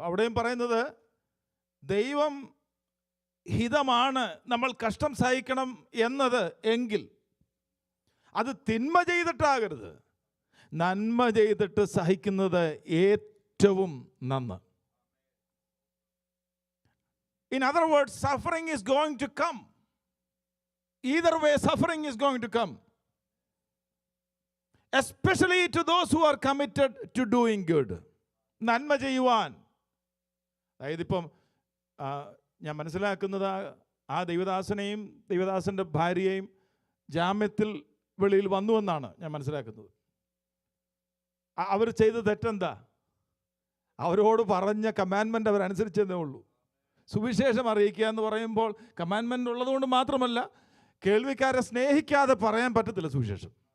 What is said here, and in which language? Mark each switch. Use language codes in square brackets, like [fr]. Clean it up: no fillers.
[ml] അവിടെയും പറയുന്നത് ദൈവം ഹിതമാണ് നമ്മൾ കഷ്ടം സഹിക്കണം എന്നത് എങ്കിൽ അത് തിന്മ ചെയ്തിട്ടാകരുത്, നന്മ ചെയ്തിട്ട് സഹിക്കുന്നത് ഏറ്റവും നന്ന്. [en] In other words, suffering is going to come. Either way, suffering is going to come. Especially to those who are committed to doing good. [ml] നന്മ ചെയ്യുവാൻ. അതായത് ഇപ്പം ഞാൻ മനസ്സിലാക്കുന്നത് ആ ദൈവദാസനെയും ദൈവദാസൻ്റെ ഭാര്യയെയും ജാമ്യത്തിൽ വെളിയിൽ വന്നുവെന്നാണ് ഞാൻ മനസ്സിലാക്കുന്നത്. അവർ ചെയ്ത തെറ്റെന്താ? അവരോട് പറഞ്ഞ കമാൻഡ്മെൻ്റ് അവരനുസരിച്ചതേ ഉള്ളൂ. സുവിശേഷം അറിയിക്കുക എന്ന് പറയുമ്പോൾ കമാൻഡ്മെൻ്റ് ഉള്ളതുകൊണ്ട് മാത്രമല്ല, കേൾവിക്കാരെ സ്നേഹിക്കാതെ പറയാൻ പറ്റത്തില്ല സുവിശേഷം.